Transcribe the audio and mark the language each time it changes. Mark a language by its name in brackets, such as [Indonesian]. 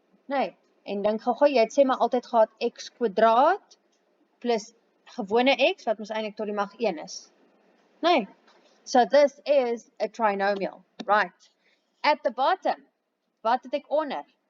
[Afrikaans] Nee, en dink gou, jy het sê maar altyd gehad x kwadraat plus gewone x, wat ons eintlik tot die mag 1 is. [English] Nee, so this is a trinomial, right. At the bottom, [Afrikaans] wat het ek onder?